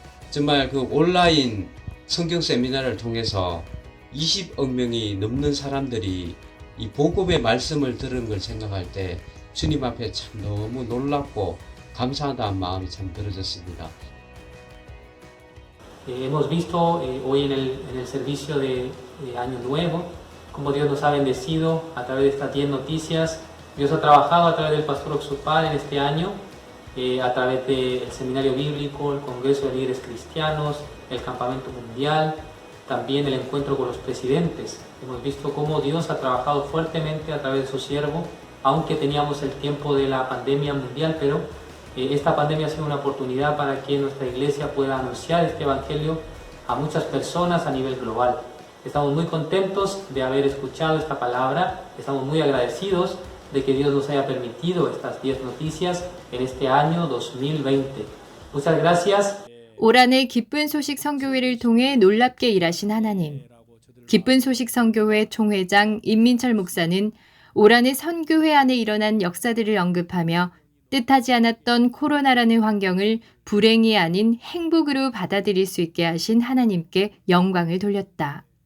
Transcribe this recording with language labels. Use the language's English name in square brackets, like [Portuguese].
[Korean] 정말 그 온라인 성경 세미나를 통해서 20억 명이 넘는 사람들이 이 복음의 말씀을 들은 걸 생각할 때 주님 앞에 참 너무 놀랍고 감사하다는 마음이 참 들어졌습니다. [Spanish] Hemos visto hoy en el servicio de Año Nuevo cómo Dios nos ha bendecido a través de estas 10 noticias. Dios ha trabajado a través del Pastor Oxupal en este año, a través del Seminario Bíblico, el Congreso de Líderes Cristianos, el Campamento Mundial, también el encuentro con los presidentes. Hemos visto cómo Dios ha trabajado fuertemente a través de su siervo, aunque teníamos el tiempo de la pandemia mundial, pero esta pandemia ha sido una oportunidad para que nuestra iglesia pueda anunciar este evangelio a muchas personas a nivel global. Estamos muy contentos de haber escuchado esta palabra, estamos muy agradecidos de que Dios nos haya permitido estas 10 noticias en este año 2020. Muchas gracias. [Korean] 올 한해 기쁜 소식 선교회를 통해 놀랍게 일하신 하나님. 기쁜 소식 선교회 총회장 임민철 목사는 올 한해 선교회 안에 일어난 역사들을 언급하며 뜻하지 않았던 코로나라는 환경을 불행이 아닌 행복으로 받아들일 수 있게 하신 하나님께 영광을 돌렸다.